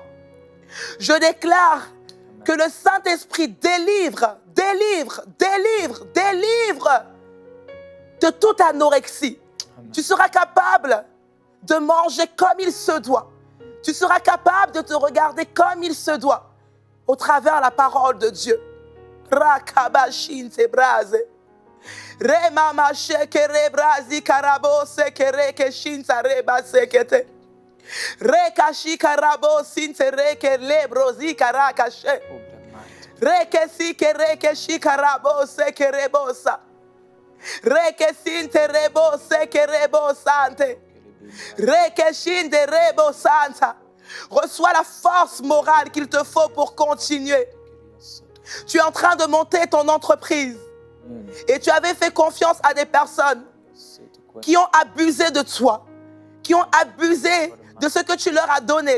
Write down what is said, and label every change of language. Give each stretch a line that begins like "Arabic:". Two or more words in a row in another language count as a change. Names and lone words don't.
French: Je déclare que le Saint-Esprit délivre de toute anorexie. Amen. Tu seras capable de manger comme il se doit. Tu seras capable de te regarder comme il se doit au travers la parole de Dieu. Rakabashin te braze. Remama shekere brazi karabo sekere keshin tareba sekete. Rekashi karabo sintere lebrozi karakashe. Rekesi kerekeshi karabo sekerebosa. Rekesin terebo sekerebo sante. Rekeshin derebo santa. Reçois la force morale qu'il te faut pour continuer. Tu es en train de monter ton entreprise et tu avais fait confiance à des personnes qui ont abusé de toi, qui ont abusé de ce que tu leur as donné.